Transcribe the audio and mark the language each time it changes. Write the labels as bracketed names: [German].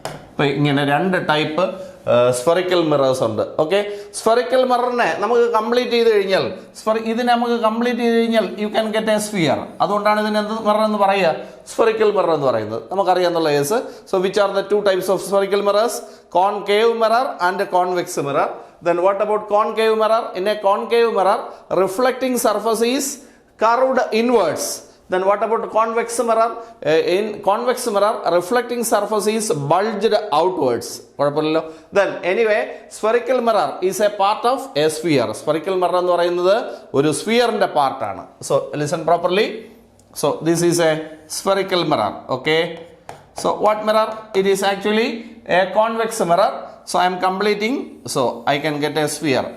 [Malayalam] അപ്പോൾ ഇങ്ങനെ രണ്ട് ടൈപ്പ് സ്ഫെറിക്കൽ മിറേഴ്സ് ഉണ്ട്. ഓക്കെ, സ്ഫെറിക്കൽ മിററിനെ നമുക്ക് കംപ്ലീറ്റ് ചെയ്ത് കഴിഞ്ഞാൽ ഇതിനെ നമുക്ക് കംപ്ലീറ്റ് ചെയ്ത് കഴിഞ്ഞാൽ [English] You can get a sphere. [Malayalam] അതുകൊണ്ടാണ് ഇതിന് എന്ത് മിറർ എന്ന് പറയുക, സ്ഫെറിക്കൽ മിറർ എന്ന് പറയുന്നത്. നമുക്കറിയാന്നുള്ള case. [English] So which are the two types of spherical mirrors? Concave mirror and convex mirror. Then what about concave mirror? In a concave mirror, reflecting surface is curved inwards. Then what about convex mirror? In convex mirror, reflecting surface is bulged outwards. Then anyway, spherical mirror is a part of a sphere. [Malayalam] Spherical mirror എന്ന് പറയുന്നത് ഒരു സ്ഫിയറിന്റെ പാർട്ടാണ്. [English] So listen properly. So this is a spherical mirror. Okay. So what mirror? It is actually a convex mirror. So I am completing, so I can get a sphere.